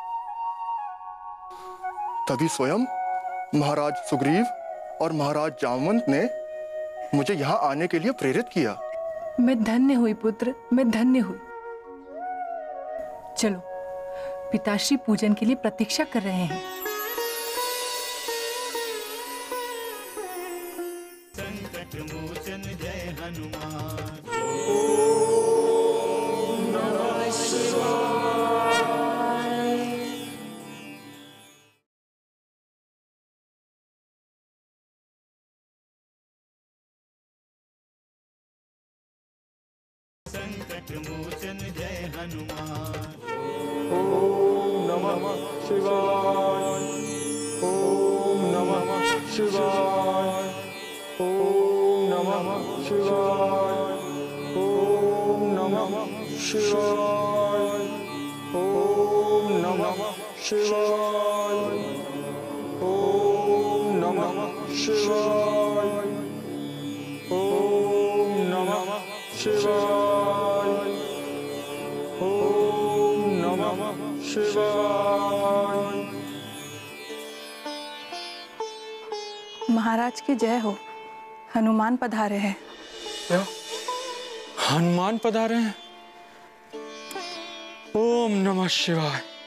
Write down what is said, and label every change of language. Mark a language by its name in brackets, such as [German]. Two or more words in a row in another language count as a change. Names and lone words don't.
[Hindi] तभी स्वयं महाराज सुग्रीव और महाराज जामवंत ने मुझे यहाँ आने के लिए प्रेरित किया। मैं धन्य हुई पुत्र, मैं धन्य हुई। चलो, पिताश्री पूजन के लिए प्रतीक्षा कर रहे हैं। संकट मोचन जय हनुमान। [Sanskrit] ओम नमः शिवाय। [Hindi] संकट मोचन जय हनुमान। [Sanskrit] ओम नमः शिवाय। ओम नमः शिवाय। ओम नमः शिवाय। ओम नमः शिवाय। ओम नमः शिवाय। ओम नमः शिवाय। ओम नमः शिवाय। ओम नमः शिवाय। [Hindi] महाराज की जय हो। हनुमान पधारे हैं। क्या? हनुमान पधारे हैं? [Sanskrit] ओम नमः शिवाय।